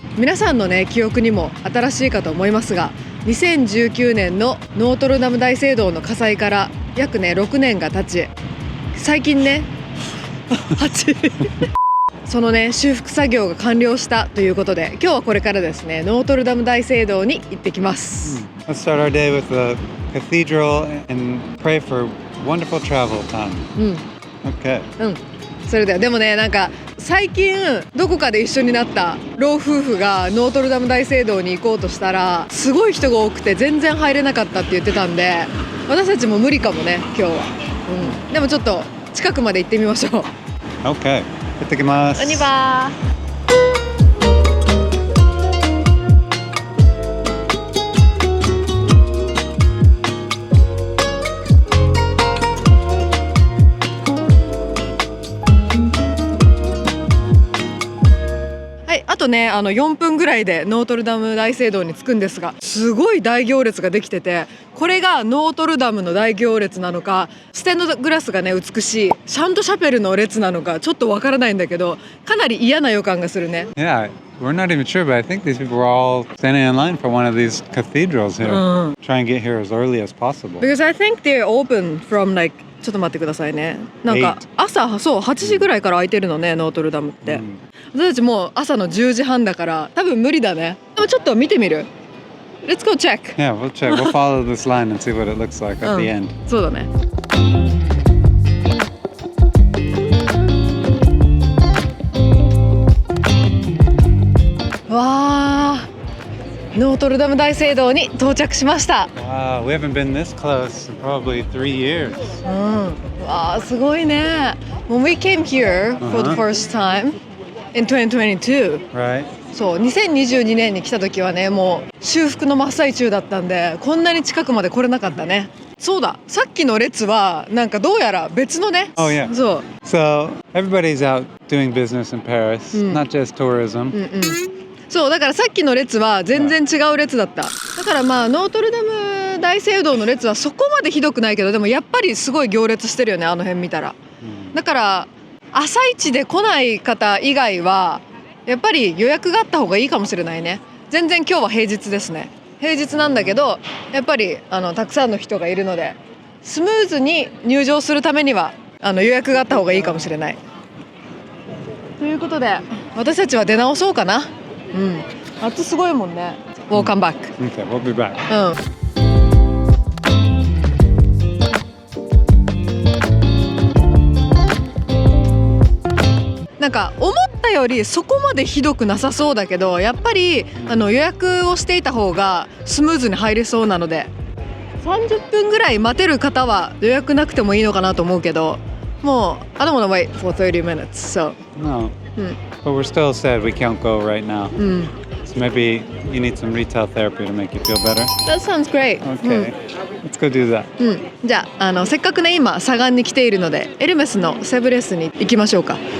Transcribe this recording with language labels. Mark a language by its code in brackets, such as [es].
[ja] 皆さんのね、記憶にも新しいかと思いますが、2019年のノートルダム大聖堂の火災から約ね6年が経ち、最近ね8そのね修復作業が完了したということで、今日はこれからですねノートルダム大聖堂に行ってきます。 [en] Let's start our day with the cathedral and pray for wonderful travel time. Okay. [ja] それではでもね、なんか最近どこかで一緒になった老夫婦がノートルダム大聖堂に行こうとしたら、すごい人が多くて全然入れなかったって言ってたんで、私たちも無理かもね今日は。でもちょっと近くまで行ってみましょう。 Okay. 行ってきます。こんにちは。あとね、4分ぐらいでノートルダム大聖堂に着くんですが、すごい大行列ができてて、これがノートルダムの大行列なのか、ステンドグラスがね美しいシャントシャペルの列なのかちょっとわからないんだけど、かなり嫌な予感がするね。 [en] Yeah, we're not even sure, but I think these people were all standing in line for one of these cathedrals here. Try and get here as early as possible. Because I think they're open from like [ja] ちょっと待ってくださいね。なんか朝そう8時ぐらいから開いてるのね、ノートルダムって。私たちもう朝の10時半だから多分無理だね。でもちょっと見てみる。 [en] Let's go check. Yeah, we'll check. We'll follow this line and see what it looks like at the end. [ja] そうだね。わー、ノートルダム大聖堂に到着しました。 [en] Wow, we haven't been this close in probably 3 years. [ja] わー、すごいね。 [en] When we came here for the first time in 2022、 Right. [ja] そう2022年に来た時はね、もう修復の真っ最中だったんで、こんなに近くまで来れなかったね。そうだ、さっきの列はなんかどうやら別のね。 [en] Oh yeah. [ja] そう。 [en] So everybody's out doing business in Paris, not just tourism. [ja] そうだからさっきの列は全然違う列だった。だからまあノートルダム大聖堂の列はそこまでひどくないけど、でもやっぱりすごい行列してるよね、あの辺見たら。だから朝一で来ない方以外はやっぱり予約があった方がいいかもしれないね。全然今日は平日ですね。平日なんだけど、やっぱりたくさんの人がいるので、スムーズに入場するためには予約があった方がいいかもしれない。ということで私たちは出直そうかな。夏すごいもんね。 [en] We'll come back. Okay, we'll be back. [ja] なんか思ったよりそこまでひどくなさそうだけど、やっぱり予約をしていた方がスムーズに入れそうなので、30分ぐらい待てる方は予約なくてもいいのかなと思うけど、もう [en] I don't wanna wait for 30 minutes. So No. But we're still sad we can't go right now. So maybe you need some retail therapy to make you feel better. That sounds great. Okay. Let's go do that. [ja] じゃあせっかくね今サガンに来ているので、エルメスのセブレスに行きましょうか。